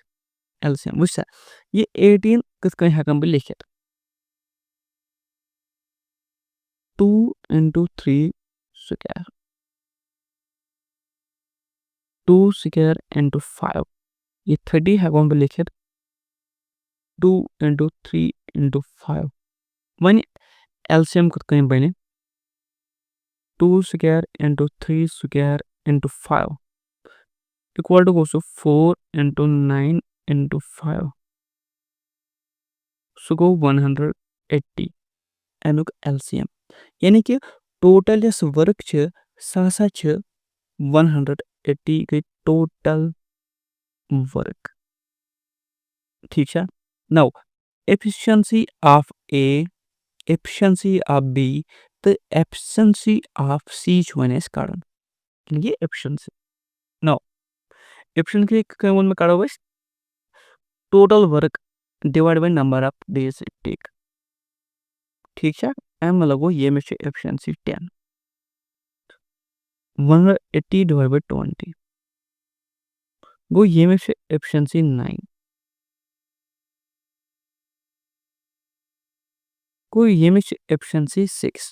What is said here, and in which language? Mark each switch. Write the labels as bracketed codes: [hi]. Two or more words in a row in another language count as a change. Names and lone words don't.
[ks] LCM وٕچھ سا یہِ 18 کِتھ کٔنۍ ہٮ۪کان بہٕ لیکھِتھ 2 × 3 سُکیر 2 سُکیر × 5. یہِ 30 ہٮ۪کون بہٕ لیکھِتھ 2 × 3 × 5. وۄنۍ LCM کِتھ کٔنۍ بنہِ 2 سُکیر × 3 سُکیر × 5 [en] equal to [ks] گوٚو سُہ 4 × 9 × 5 سُہ گوٚو 180. امیُک LCM یعنی کہِ ٹوٹل یۄس ؤرک چھِ سۄ ہسا چھِ 180 گٔے [en] total work. [ks] ٹھیٖک چھا. [en] now efficiency of A efficiency of B [ks] تہٕ [en] efficiency of C [ks] چھُ وۄنۍ اَسہِ کڑُن یعنی کہِ ایفشنسی. [en] now efficiency [ks] کِتھ کٔنۍ ووٚن مےٚ کڑو أسۍ [en] total work divide by number of days it take. [ks] ٹھیٖک چھا اَمیُک مطلب گوٚو ییٚمِس چھِ ایفشنسی 10 180 [en] divide by [ks] 20 گوٚو ییٚمِس چھِ ایفشنسی 9 گوٚو ییٚمِس چھِ ایفشنسی 6.